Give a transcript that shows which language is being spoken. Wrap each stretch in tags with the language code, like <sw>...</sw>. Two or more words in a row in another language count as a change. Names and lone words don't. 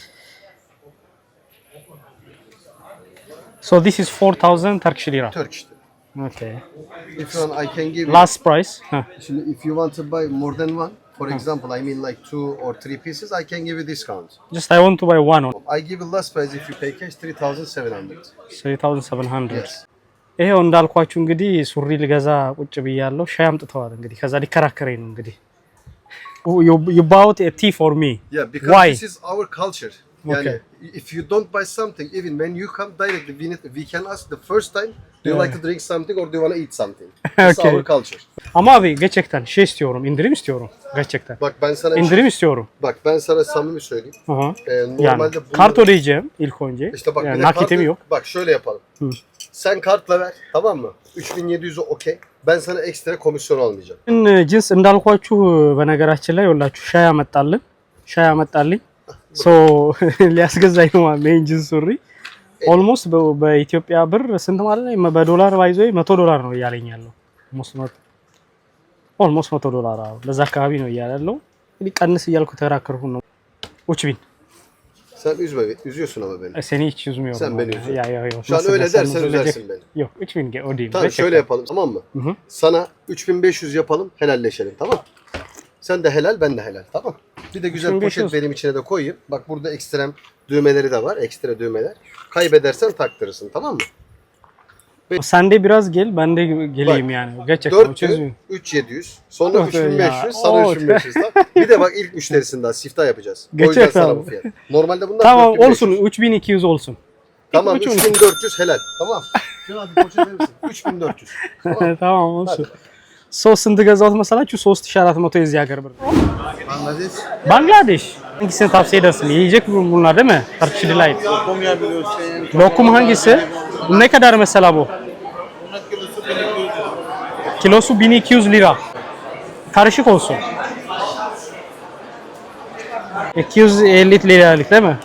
<en>So this is 4,000 Turkish lira. Turkish. Okay. If you want, I can give you. Last price. If you want to buy more than one, for example, I mean like 2 or 3 pieces, I can give you discount. Just I want to buy one. I give you last price if you pay cash 3,700. 3,700. Yes.</en> <am>ይሄው እንዳልኳችሁ እንግዲህ ሱሪ ልገዛ ቁጭ ብያለሁ። ሻይ አምጥተዋል እንግዲህ ከዛ ሊከራከረኝ ነው እንግዲህ።</am> <en>You bought a tea for me. Yeah, because Why? this is our culture. Yani if you don't buy something, even when you come directly, we can ask the first time, do you like to drink something or do you want to eat something? It's Okay. our culture.</en> <tr>Ama abi gerçekten şey istiyorum, indirim istiyorum gerçekten. Bak ben sana İndirim istiyorum. Bak ben sana samimi söyleyeyim. Aha. Normalde Yani bunları- kart ödeyeceğim ilk önce. İşte bak Yani bir de nakitim kartı- yok. Bak şöyle yapalım. Sen kartla ver, tamam mı? 3700'ü okey. Ben sana ekstra komisyon almayacağım.</tr> <am>ጅንስ እንዳልኳችሁ በነገራችን ላይ ወላችሁ ሻይ አመጣልኝ ሶ ሊያስገዛኝ ነው ማለት ነው። ጅንስ ሱሪ ኦልሞስት በኢትዮጵያ ብር ስንት ማለት ነው? በዶላር ባይዞ $100 ነው እያለኝ ያለው። ኦልሞስት $100 አዎ፣ ለዛ አካባቢ ነው እያለ ያለው። እንግዲህ ቀንስ እያልኩ ተራከርኩ ነው። ኡችቢን</am> <tr>Sen üzüyorsun ama beni. Seni hiç üzmüyorum. Sen beni üzüyorsun. Ya. Şu an öyle dersen üzersin beni. Yok 3000 ödeyeyim. Tamam şöyle yapalım, tamam mı? Hı. Sana 3500 yapalım, helalleşelim, tamam? Sen de helal, ben de helal, tamam? Bir de güzel 3500. poşet benim içine de koyayım. Bak burada ekstrem düğmeleri de var, ekstra düğmeler. Kaybedersen taktırırsın, tamam mı? Sen de biraz gel, ben de geleyim Bak, yani. Gerçekten 4000, 3700, sonra Yok 3500, ya. sana Oo. 3500 daha. Bir de bak ilk müşterisinden siftah yapacağız. O yüzden Gerçekten. sana bu fiyat. Normalde bunlar Tamam 4500. olsun 3200 olsun. Tamam 3400. 3400 helal. Tamam. Şuna bir poşet verir misin? 3400. Tamam. tamam olsun.</tr> <am>ሶስት ገዛሁት መሰላችሁ 3400 የዚህ ሀገር ብር።</am> <tr>Bangladeş. ባንግላዴሽ hangisini tavsiye edersin? Yiyecek bunlar değil mi?</tr> <en>Turkish Delight.</en> <tr>Lokum yapıyorsun. Lokum hangisi? Ne kadar mesela bu? Kilosu 1200 lira. Karışık olsun. 250 liralık değil mi?</tr>